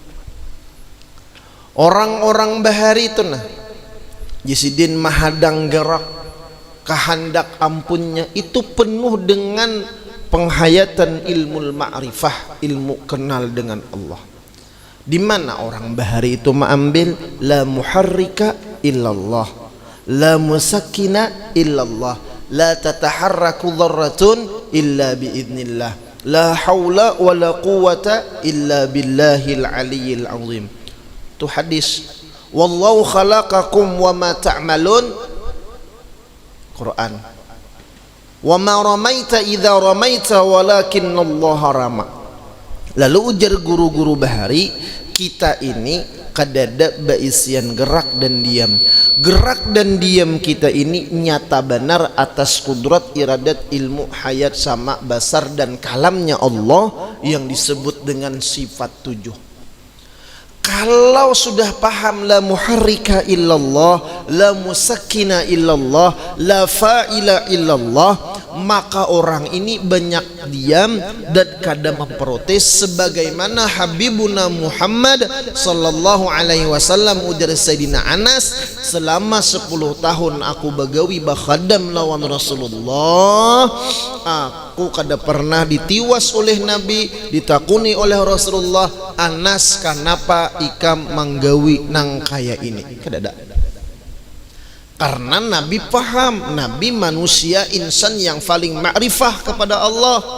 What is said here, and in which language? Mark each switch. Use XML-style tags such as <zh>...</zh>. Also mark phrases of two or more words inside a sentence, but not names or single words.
<bjn>Orang-orang Bahari itu nah Jisidin mahadang gerak kehendak ampunnya itu penuh dengan penghayatan ilmu ma'rifah, ilmu kenal dengan Allah.</bjn> <id>Di mana orang Bahari itu mengambil</id> <ar>لا محرك إلا الله، لا مسكن إلا الله، لا تتحرك ذرة إلا بإذن الله، لا حول ولا قوة إلا بالله العلي العظيم.</ar> <id>Itu hadis.</id> <ar>والله خلقكم وما تعملون, Quran. وما رميت إذ رميت ولكن الله رمى.</ar> <bjn>Lalu ujar guru-guru Bahari, kita ini kadada baisian gerak dan diam.</bjn> <id>Gerak dan diam kita ini nyata benar atas kudrat, iradat, ilmu, hayat, sama, basar dan kalamnya Allah yang disebut dengan sifat 7. Kalau sudah paham</id> <ar>لا محرك إلا الله، لا مسكن إلا الله، لا فاعل إلا الله,</ar> <id>maka orang ini banyak diam dan kadang memprotes, sebagaimana Habibuna Muhammad</id> <ar>صلى الله عليه وسلم</ar> <id>ujar Sayyidina Anas,</id> <bjn>selama 10 tahun aku bagawi bakhadam lawan Rasulullah, aku kada pernah ditiwas oleh Nabi, ditakuni oleh Rasulullah, Anas kenapa ikam manggawi nang kaya ini? Kada ada.</bjn> <id>Karena Nabi paham, Nabi manusia insan yang paling ma'rifah kepada Allah.</id>